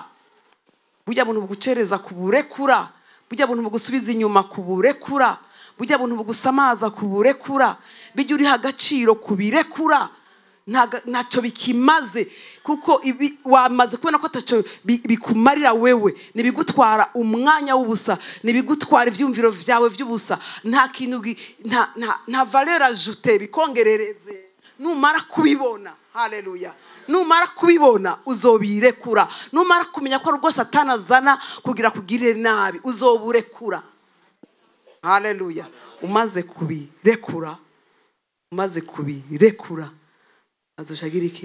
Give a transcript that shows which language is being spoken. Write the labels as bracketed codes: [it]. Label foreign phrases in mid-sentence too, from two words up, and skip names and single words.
[rn] Bujya buntu bugucereza kuburekura, bujya buntu bugusubiza inyuma kuburekura, bujya buntu bugusamaza kuburekura, bijya uri hagaciro kubirekura. Ntaco bikimaze kuko wamaze kubona ko ataco bikumarira wewe, nibigutwara umwanya w'ubusa, nibigutwara ivyumviro vyawe vy'ubusa, nta kintu nta [fr] valeur ajoutée [rn] bikongerereze. Numara kubibona, haleluya, numara kubibona uzobirekura. Numara kumenya ko rwo Satana azana kugira kugirire nabi, uzoburekura. haleluya. Umaze kubirekura azoshagira iki?